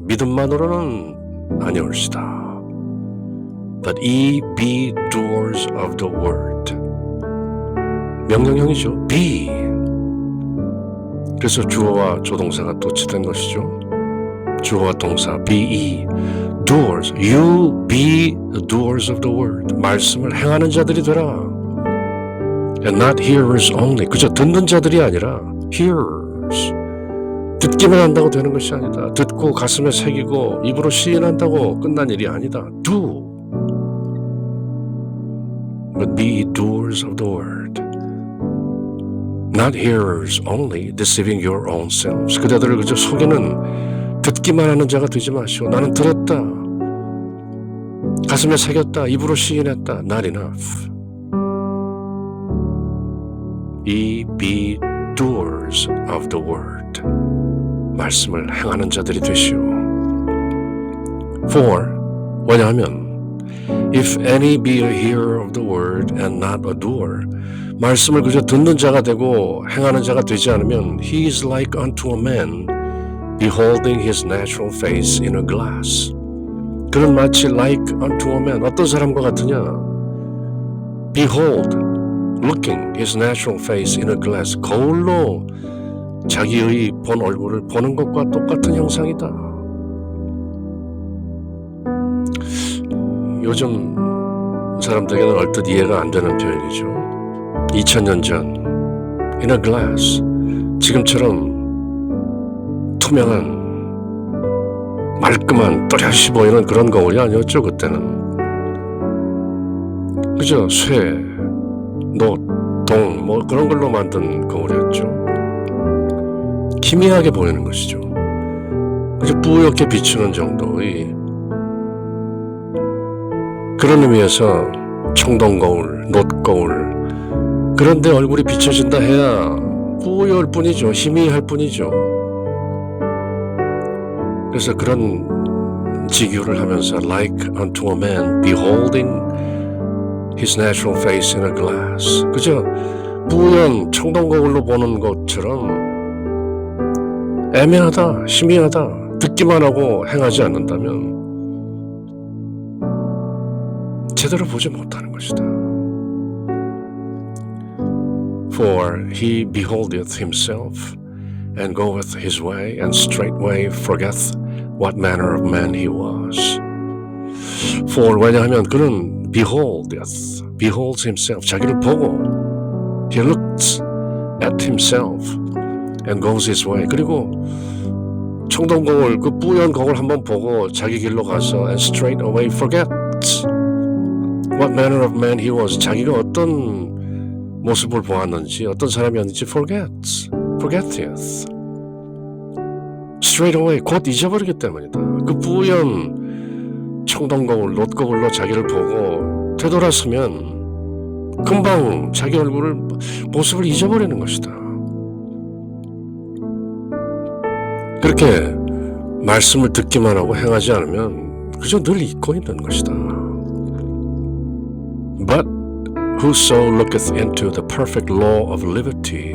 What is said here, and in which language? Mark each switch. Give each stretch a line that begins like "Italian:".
Korean: 믿음만으로는 아니올시다.
English: But ye be doers of the word.
Korean: 명령형이죠.
English: be.
Korean: 그래서 주어와 조동사가 또 치된 것이죠. 주어와 동사
English: be ye. doers. You be the doers of the word.
Korean: 말씀을 행하는 자들이 되라.
English: And not hearers only.
Korean: 그저 듣는 자들이 아니라 hearers. 듣기만 한다고 되는 것이 아니다. 듣고 가슴에 새기고 입으로 시인한다고 끝난 일이 아니다.
English: Do. But be doers of the word. Not hearers only, deceiving your own selves.
Korean: 그대들을 그저 속이는 듣기만 하는 자가 되지 마시오. 나는 들었다. 가슴에 새겼다. 입으로 시인했다.
English: Not enough. Ye be doers of the word.
Korean: 말씀을 행하는 자들이 되시오.
English: For, 왜냐하면 If any be a hearer of the word and not a doer,
Korean: 말씀을 그저 듣는 자가 되고 행하는 자가 되지 않으면
English: He is like unto a man beholding his natural face in a glass.
Korean: 그는 마치
English: like unto a man,
Korean: 어떤 사람과 같으냐?
English: Behold, looking his natural face in a glass.
Korean: 거울로 자기의 본 얼굴을 보는 것과 똑같은 형상이다. 요즘 사람들에게는 얼뜻 이해가 안 되는 표현이죠. 2000년 전
English: in a glass,
Korean: 지금처럼 투명한 말끔한 또렷이 보이는 그런 거울이 아니었죠. 그때는 그저 쇠, 노, 동 뭐 그런 걸로 만든 거울이었죠. 희미하게 보이는 것이죠. 그저 뿌옇게 비추는 정도의 그런 의미에서 청동거울, 놋거울, 그런데 얼굴이 비춰진다 해야 뿌옇을 뿐이죠. 희미할 뿐이죠. 그래서 그런 직유를 하면서
English: like unto a man beholding his natural face in a glass.
Korean: 그저 뿌연 청동거울로 보는 것처럼 애매하다, 희미하다, 듣기만 하고 행하지 않는다면 제대로 보지 못하는 것이다.
English: For he beholdeth himself and goeth his way, and straightway forgeth what manner of man he was. For,
Korean: 왜냐하면 그는
English: beholds himself,
Korean: 자기를 보고
English: he looks at himself and goes his way.
Korean: 그리고 청동거울, 그 뿌연 거울 한번 보고 자기 길로 가서
English: and straightway forgets what manner of man he was.
Korean: 자기가 어떤 모습을 보았는지, 어떤 사람이었는지
English: forgets. forgetteth. straight away,
Korean: 곧 잊어버리기 때문이다. 그 뿌연 청동거울, 놋거울로 자기를 보고 되돌아서면 금방 자기 얼굴을, 모습을 잊어버리는 것이다. 그렇게 말씀을 듣기만 하고 행하지 않으면 그저 늘 잊고 있는 것이다.
English: But whoso looketh into the perfect law of liberty.